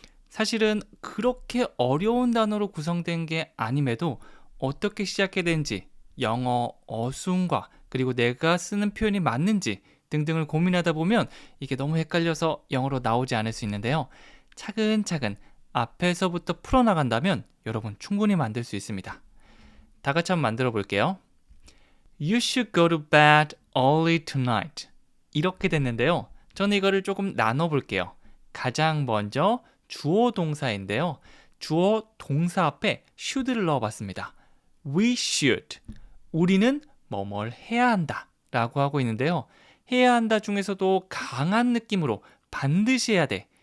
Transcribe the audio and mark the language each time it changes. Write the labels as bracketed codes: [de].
[ko] 사실은 그렇게 어려운 단어로 구성된 게 아님에도 어떻게 시작해야 되는지, 영어 어순과 그리고 내가 쓰는 표현이 맞는지 등등을 고민하다 보면 이게 너무 헷갈려서 영어로 나오지 않을 수 있는데요. 차근차근 앞에서부터 풀어나간다면 여러분 충분히 만들 수 있습니다. 다 같이 한번 만들어 볼게요. [en] You should go to bed early tonight. [ko] 이렇게 됐는데요. 저는 이거를 조금 나눠 볼게요. 가장 먼저 주어 동사인데요. 주어 동사 앞에 should를 넣어 봤습니다. [en] We should. [ko] 우리는 뭐뭘 해야 한다 라고 하고 있는데요. 해야 한다 중에서도 강한 느낌으로 반드시 해야 돼.